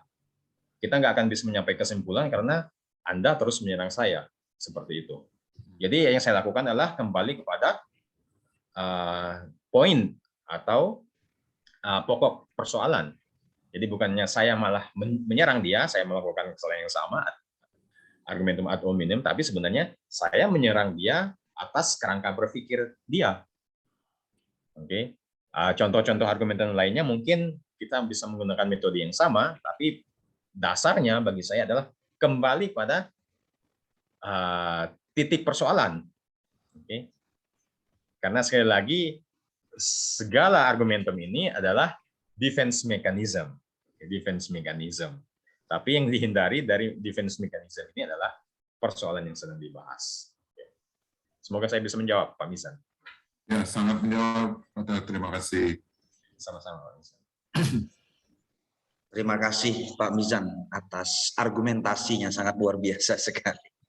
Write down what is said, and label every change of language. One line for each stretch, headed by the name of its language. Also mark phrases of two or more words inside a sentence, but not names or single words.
Indonesian: Kita nggak akan bisa menyampaikan kesimpulan karena Anda terus menyerang saya. Seperti itu. Jadi yang saya lakukan adalah kembali kepada poin atau pokok persoalan. Jadi bukannya saya malah menyerang dia, saya melakukan kesalahan yang sama,
Latin: argumentum ad hominem,
Indonesian: tapi sebenarnya saya menyerang dia atas kerangka berpikir dia. Oke. Contoh-contoh argumen lainnya mungkin kita bisa menggunakan metode yang sama, tapi dasarnya bagi saya adalah kembali pada titik persoalan. Oke. Karena sekali lagi segala argumentum ini adalah
English: defense mechanism. Defense mechanism.
Indonesian: Tapi yang dihindari dari
English: defense mechanism
Indonesian: ini adalah persoalan yang sedang dibahas. Semoga saya bisa menjawab, Pak Mizan. Ya, sangat menjawab. Terima kasih. Sama-sama, Pak Mizan. Terima kasih Pak Mizan atas argumentasinya, sangat luar biasa sekali.